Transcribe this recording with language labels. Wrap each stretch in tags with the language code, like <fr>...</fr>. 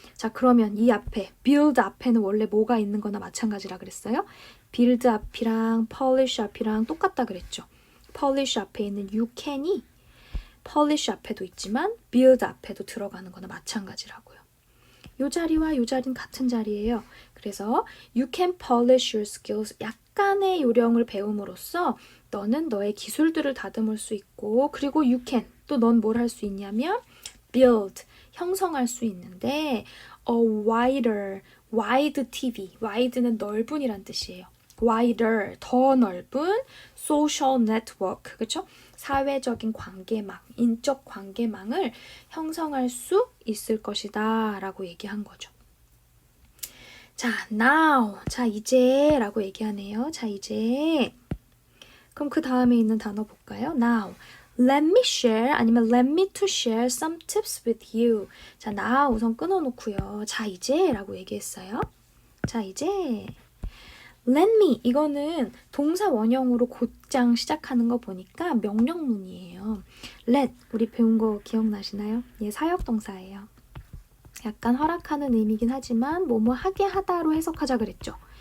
<ko>자, 그러면 이 앞에 build 앞에는 원래 뭐가 있는 거나 마찬가지라 그랬어요? build 앞이랑 polish 앞이랑 똑같다 그랬죠. polish 앞에 있는 you can이 polish 앞에도 있지만 build 앞에도 들어가는 거나 마찬가지라고요. 요 자리와 요 자리는 같은 자리예요. 그래서</ko> <en>you can polish your skills.</en> <ko>약간의 요령을 배움으로써 너는 너의 기술들을 다듬을 수 있고 그리고</ko> <en>you can</en> <ko>또 넌 뭘 할 수 있냐면 build 형성할 수 있는데</ko> <en>a wider, wide TV,</en> <ko>wide는 넓은이란 뜻이에요. wider, 더 넓은 social network, 그렇죠? 사회적인 관계망, 인적 관계망을 형성할 수 있을 것이다 라고 얘기한 거죠. 자, now, 자 이제 라고 얘기하네요. 자 이제 그럼 그 다음에 있는 단어 볼까요?</ko> <en>now Let me share</en> <ko>아니면</ko> <en>let me to share some tips with you.</en> <ko>자, 나 우선 끊어놓고요. 자, 이제 라고 얘기했어요. 자, 이제</ko> <en>let me</en> <ko>이거는 동사 원형으로 곧장 시작하는 거 보니까 명령문이에요. let 우리 배운 거 기억나시나요? 얘 사역동사예요. 약간 허락하는 의미긴 하지만 뭐뭐 하게 하다로 해석하자 그랬죠.</ko>